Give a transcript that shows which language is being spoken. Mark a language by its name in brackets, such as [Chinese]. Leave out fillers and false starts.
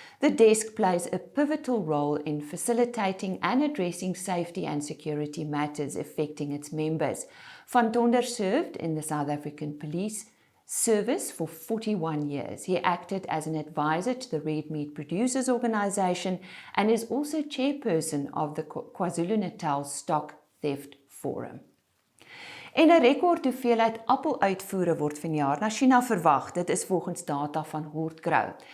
[English] The desk plays a pivotal role in facilitating and addressing safety and security matters affecting its members. Van Tonder served in the South African Police Service for 41 years. He acted as an advisor to the Red Meat Producers Organisation and is also chairperson of the KwaZulu-Natal Stock Theft Forum. [Afrikaans] En 'n rekord hoeveelheid appeluitvoere word vanjaar na China verwag. Dit is volgens data van Hortgrow.